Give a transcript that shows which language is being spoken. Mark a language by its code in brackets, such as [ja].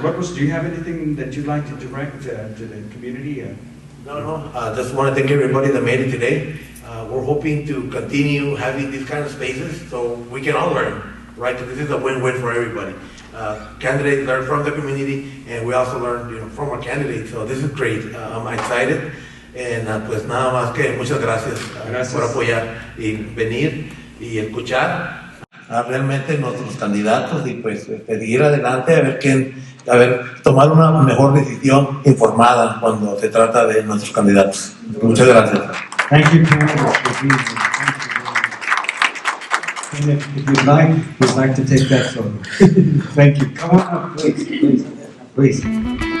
[en] Corpus, do you have anything that you'd like to direct to the community? No. Just want to thank everybody that made it today. We're hoping to continue having these kind of spaces so we can all learn, right? This is a win-win for everybody. Candidates learn from the community, and we also learn, from our candidates. So this is great. I'm excited. And [es] pues nada más que muchas gracias por apoyar y venir y escuchar. realmente nuestros candidatos y pues ir adelante a ver, tomar una mejor decisión informada cuando se trata de nuestros candidatos. Muchas gracias. [en] Thank you, candidates, for being here. Thank you very much. And if you'd like, we'd like to take that photo. Thank you. Come on up, please. Please.